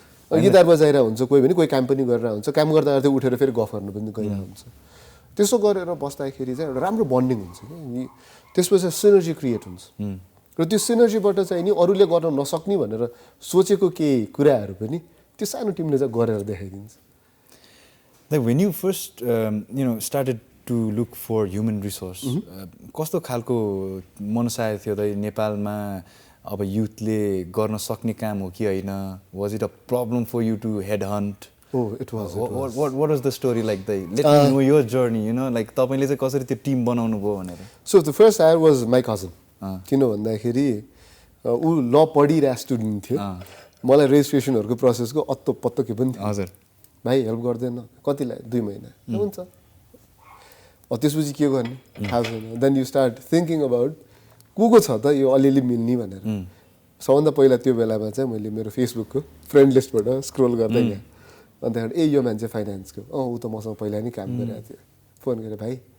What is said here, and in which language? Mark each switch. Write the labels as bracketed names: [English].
[Nepali] guitar बजाइरहेको हुन्छ कोही पनि कोही काम पनि गरिरहेको हुन्छ काम गर्दा गर्दै उठेर फेरि गफ गर्नु पनि गइरहेको हुन्छ त्यसो गरेर बस्दाखेरि चाहिँ एउटा राम्रो बन्डिङ हुन्छ कि त्यसपछि सिनर्जी क्रिएट हुन्छ र त्यो सिनर्जीबाट चाहिँ नि अरूले गर्न नसक्ने भनेर सोचेको केही कुराहरू पनि त्यो सानो टिमले चाहिँ गरेर देखाइदिन्छ [English] Like when you first started to look for human resource [Nepali] कस्तो खालको मनसाय थियो त नेपालमा अब युथले गर्न सक्ने काम हो कि हैन [English] was it a problem for you to headhunt it was what was the story like let me know your journey like [Nepali] तपाईले चाहिँ कसरी त्यो टिम बनाउनु भयो भनेर [English] so the first hire was my cousin [Nepali] किन भन्दाखेरि उ ल पढिरहेको स्टुडेन्ट थियो मलाई रेजिस्ट्रेसनहरुको प्रोसेसको अत्तो पत्तो के पनि हजुर भाइ हेल्प गर्दैन कतिलाई 2 महिना हुन्छ त्यसपछि के गर्ने थाहा छैन [English] then you start thinking about [Nepali] को छ त यो अलिअलि मिल्ने भनेर सबभन्दा पहिला त्यो बेलामा चाहिँ मैले मेरो फेसबुकको फ्रेन्ड लिस्टबाट स्क्रोल गर्दै गएँ अनि त्यहाँबाट यो मान्छे फाइनान्सको ऊ त मसँग पहिला नै काम गरिरहेको थियो फोन गरेँ भाइ